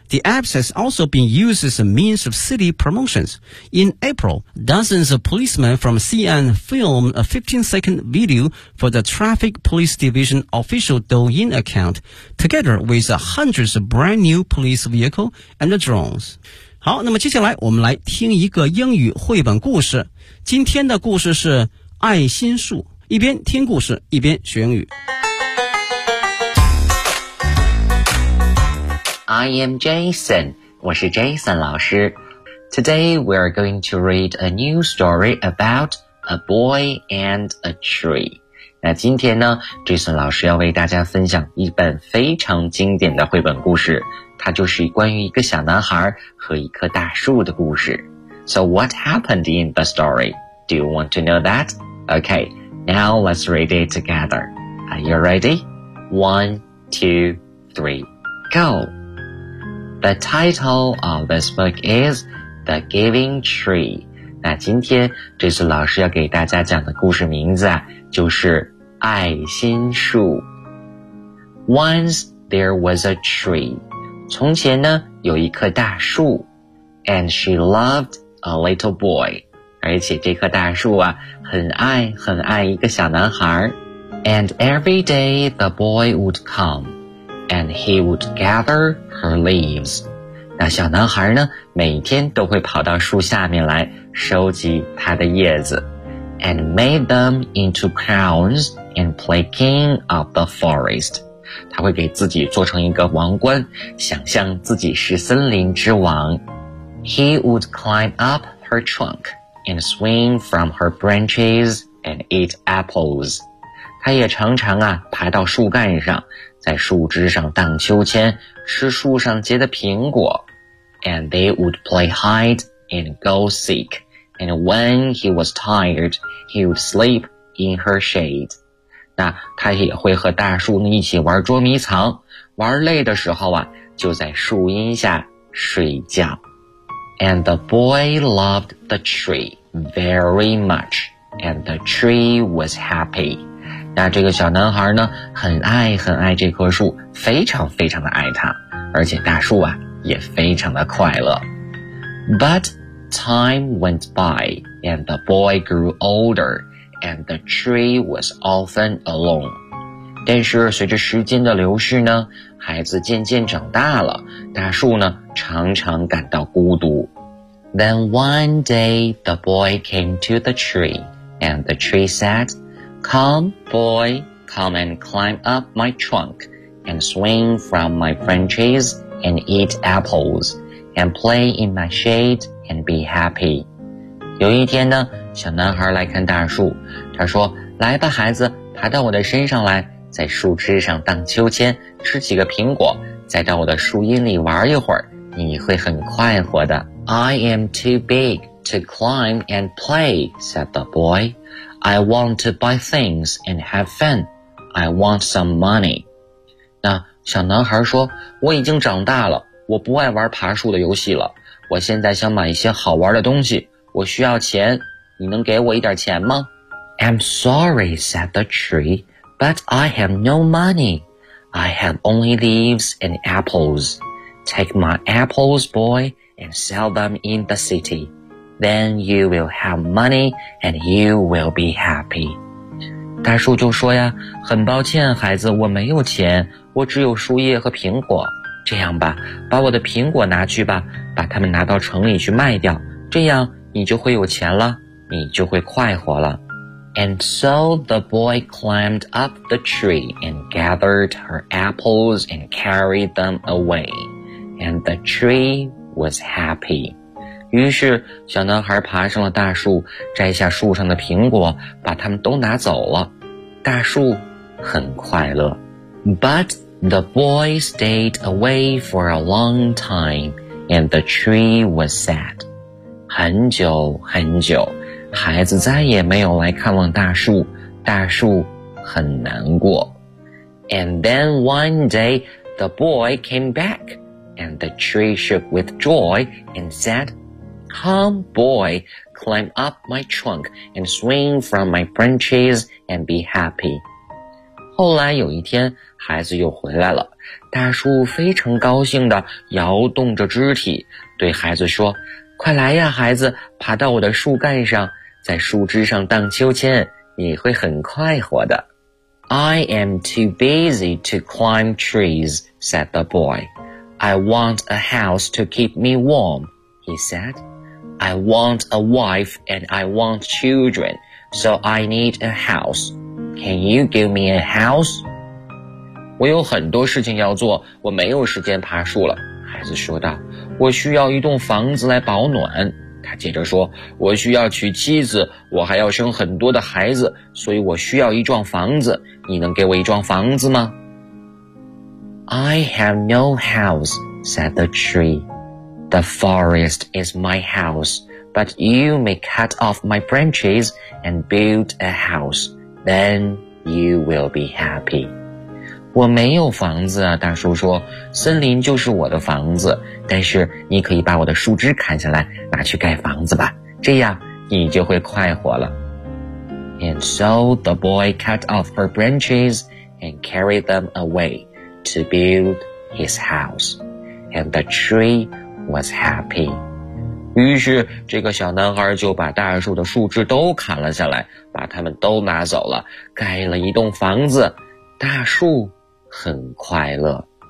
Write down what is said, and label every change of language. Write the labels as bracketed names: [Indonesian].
[English] The app has also been used as a means of city promotions. In April, dozens of policemen from CN filmed a 15-second video for the Traffic Police Division official Douyin account, together with hundreds of brand new police vehicles and drones. [Chinese] 好，那么接下来我们来听一个英语绘本故事。今天的故事是爱心树，一边听故事一边学英语。 [English] I am Jason， [Chinese] 我是 Jason 老师。 [English] Today we are going to read a new story about a boy and a tree。 [Chinese] 那今天呢， Jason 老师要为大家分享一本非常经典的绘本故事，它就是关于一个小男孩和一棵大树的故事。 [English] So what happened in the story? Do you want to know that? Okay, now let's read it together. Are you ready? 1, 2, 3, go! The title of this book is The Giving Tree. [Chinese] 那今天这次老师要给大家讲的故事名字啊，就是爱心树。 [English] Once there was a tree. [Chinese] 从前呢，有一棵大树。 [English] And she loved a little boy. [Chinese] 而且这棵大树啊，很爱很爱一个小男孩。 [English] And every day the boy would come. And he would gather her leaves. [Chinese] 那小男孩呢，每天都会跑到树下面来收集他的叶子。 [English] And made them into crowns and play king of the forest. [Chinese] 他会给自己做成一个王冠，想象自己是森林之王。 [English] He would climb up her trunk and swing from her branches and eat apples. [Chinese] 他也常常啊爬到树干上，在树枝上荡秋千，吃树上结的苹果。 [English] And they would play hide and go seek. And when he was tired, he would sleep in her shade. [Chinese] 那他也会和大树一起玩捉迷藏，玩累的时候啊，就在树荫下睡觉。 [English] And the boy loved the tree very much, and the tree was happy. [Chinese] 那这个小男孩呢，很爱很爱这棵树，非常非常的爱它，而且大树啊，也非常的快乐。 [English] But time went by, and the boy grew older. And the tree was often alone. [Chinese] 但是随着时间的流逝呢，孩子渐渐长大了，大树呢常常感到孤独。 [English] Then one day the boy came to the tree, and the tree said, Come, boy, come and climb up my trunk, and swing from my branches, and eat apples, and play in my shade, and be happy. [Chinese] 有一天呢，小男孩来看大树，他说，来吧孩子，爬到我的身上来，在树枝上荡秋千，吃几个苹果，再到我的树荫里玩一会儿，你会很快活的。 [English] I am too big to climb and play, said the boy. I want to buy things and have fun. I want some money. [Chinese] 那小男孩说，我已经长大了，我不爱玩爬树的游戏了，我现在想买一些好玩的东西。我需要钱，你能给我一点钱吗？ [English] I'm sorry, said the tree, but I have no money. I have only leaves and apples. Take my apples, boy, and sell them in the city. Then you will have money and you will be happy. [Chinese] 大树就说呀，很抱歉孩子，我没有钱，我只有树叶和苹果。这样吧，把我的苹果拿去吧，把它们拿到城里去卖掉，这样你就会有钱了，你就会快活了。 [English] And so the boy climbed up the tree and gathered her apples and carried them away. And the tree was happy. [Chinese] 于是小男孩爬上了大树，摘下树上的苹果，把它们都拿走了。大树很快乐。 [English] But the boy stayed away for a long time and the tree was sad. [Chinese] 很久很久，孩子再也没有来看望大树，大树很难过。 [English] And then one day, the boy came back, and the tree shook with joy and said, Come, boy, climb up my trunk and swing from my branches and be happy. [Chinese] 后来有一天，孩子又回来了，大树非常高兴地摇动着肢体，对孩子说，快来呀孩子，爬到我的树干上，在树枝上荡秋千，你会很快活的。 [English] I am too busy to climb trees, said the boy. I want a house to keep me warm, he said. I want a wife and I want children, so I need a house. Can you give me a house? [Chinese] 我有很多事情要做，我没有时间爬树了。孩子说道，我需要一栋房子来保暖。他接着说，我需要娶妻子，我还要生很多的孩子，所以我需要一幢房子。你能给我一幢房子吗？ [English] I have no house, said the tree. The forest is my house, but you may cut off my branches and build a house. Then you will be happy. [Chinese] 我没有房子啊，大树说，森林就是我的房子，但是你可以把我的树枝砍下来，拿去盖房子吧，这样你就会快活了。 [English] And so the boy cut off her branches and carried them away to build his house. And the tree was happy. [Chinese] 于是这个小男孩就把大树的树枝都砍了下来，把它们都拿走了，盖了一栋房子，大树很快乐。